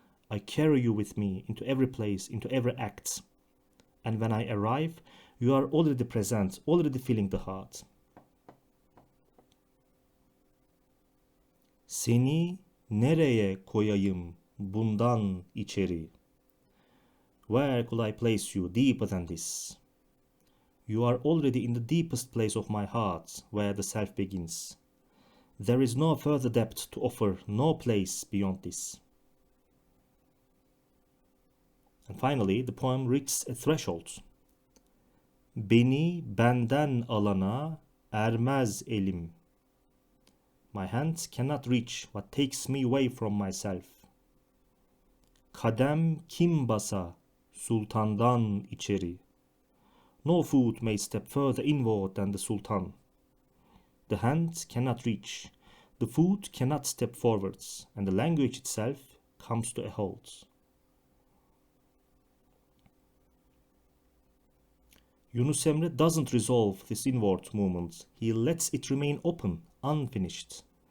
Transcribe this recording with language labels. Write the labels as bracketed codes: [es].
[en] I carry you with me into every place, into every act. And when I arrive, you are already present, already feeling the heart. [tr] Seni nereye koyayım bundan içeri? [en] Where could I place you deeper than this? You are already in the deepest place of my heart, where the self begins. There is no further depth to offer, no place beyond this. And finally, the poem reaches a threshold. [tr] Beni benden alana ermez elim. [en] My hands cannot reach what takes me away from myself. [tr] Kadem kim basa sultandan içeri. [en] No foot may step further inward than the sultan. The hands cannot reach, the foot cannot step forwards, and the language itself comes to a halt. Yunus Emre doesn't resolve this inward movement, he lets it remain open, unfinished.